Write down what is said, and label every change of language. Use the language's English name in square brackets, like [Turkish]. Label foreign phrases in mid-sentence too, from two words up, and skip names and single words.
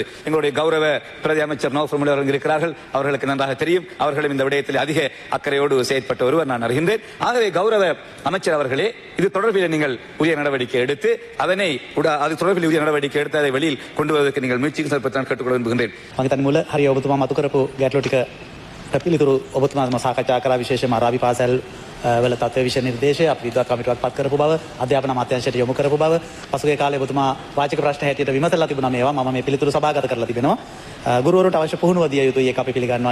[Tamil] எங்களுடைய கௌரவ பிரதி அமைச்சர் நௌஃபர் மௌலவி அவர்கள் இருக்கிறார்கள். அவர்களுக்கு நன்றாக தெரியும். அவர்களும் இந்த விடயத்தில் அதிக அக்கறையோடு செயற்பட்ட ஒருவர் நான் அறிகின்றேன். ஆகவே கௌரவ அமைச்சர் அவர்களே, இது தொடர்பில் நீங்கள் உரிய நடவடிக்கை எடுத்து அது தொடர்பில் உரிய நடவடிக்கை எடுத்து அதை வெளியில் கொண்டு வருவதற்கு நீங்கள் முயற்சிக்கு செல்பத்தான் கேட்டுக்கொள்ள விரும்புகின்றேன். [Sinhala] මම මුල හරි ඔබතුමා මතු කරපු ගැටලු ටික පිළිතුරු ඔබතුමා සාකච්ඡා කරා. විශේෂයෙන්ම අරාබි පාසල් වල තත්ත්ව විෂය නිර්දේශය අපි විද්වත් කමිටුවක් පත් කරපු බව, අධ්‍යාපන අමාත්‍යාංශයට යොමු කරපු බව, පසුගිය කාලේ ඔබතුමා වාචික ප්‍රශ්න හැටියට විමසලා තිබුණා මේවා. මම මේ පිළිතුරු සභාගත කරලා තිබෙනවා. ගුරුවරුන්ට අවශ්‍ය පුහුණුව දිය යුතුයි. ඒක අපි පිළිගන්නවා.